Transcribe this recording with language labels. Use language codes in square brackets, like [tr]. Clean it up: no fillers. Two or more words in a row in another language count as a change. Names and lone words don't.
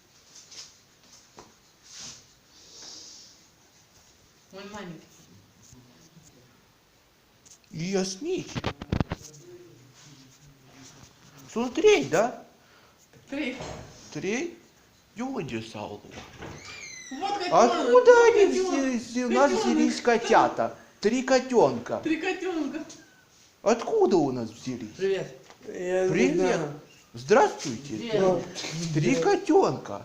[ro] Un mai mic. Ești mici. Sunt 3, da? 3. 3? De unde s-au luat? [ru] Вот Откуда они у нас взялись котята? 3 котенка. 3 котенка. Откуда у нас взялись? Привет. Привет. Здравствуйте. 3 котенка.